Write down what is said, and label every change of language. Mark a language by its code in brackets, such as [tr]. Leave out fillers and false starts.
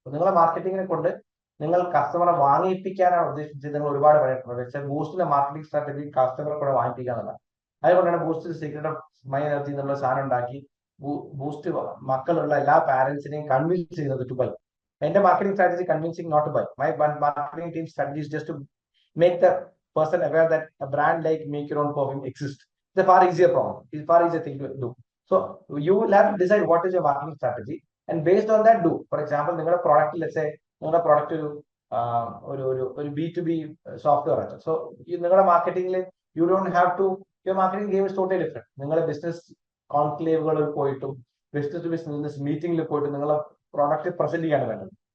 [ml] നിങ്ങളുടെ മാർക്കറ്റിങ്ങിനെ കൊണ്ട് നിങ്ങൾ കസ്റ്റമറെ വാങ്ങിപ്പിക്കാനാണ് ഉദ്ദേശിച്ചത്. നിങ്ങൾ ഒരുപാട് പറയുന്നത് വെച്ചാൽ ബൂസ്റ്റിന്റെ മാർക്കറ്റിംഗ് സ്ട്രാറ്റജി കസ്റ്റമറെ കൂടെ വാങ്ങിപ്പിക്കാന്നല്ല. അതുകൊണ്ടാണ് boost secret of my energy എന്നുള്ള സാധനം ഉണ്ടാക്കി ബൂസ്റ്റ് മക്കളുള്ള എല്ലാ പാരന്റ്സിനെയും കൺവിൻസ് ചെയ്യുന്നത് ടു ബൈ. എന്റെ marketing strategy convincing not to by. [en] My marketing team strategy is just to make the person aware that a brand like Make Your Own Perfume exists. It's a far easier problem. It's a far easier thing to do. So you will have to decide what is your marketing strategy and based on that do. [ml] For example, നിങ്ങളുടെ product, [en] let's say [ml] നിങ്ങളുടെ product ഒരു B2B software ആണ്. So നിങ്ങളുടെ മാർക്കറ്റിംഗിൽ [en] You don't have to, your marketing game is totally different. [ml] നിങ്ങളുടെ business കോൺക്ലേവുകളിൽ പോയിട്ടും business to business മീറ്റിംഗിൽ പോയിട്ട് നിങ്ങളുടെ പ്രോഡക്റ്റ് പ്രസന്റ് ചെയ്യാണ് വേണ്ടത്.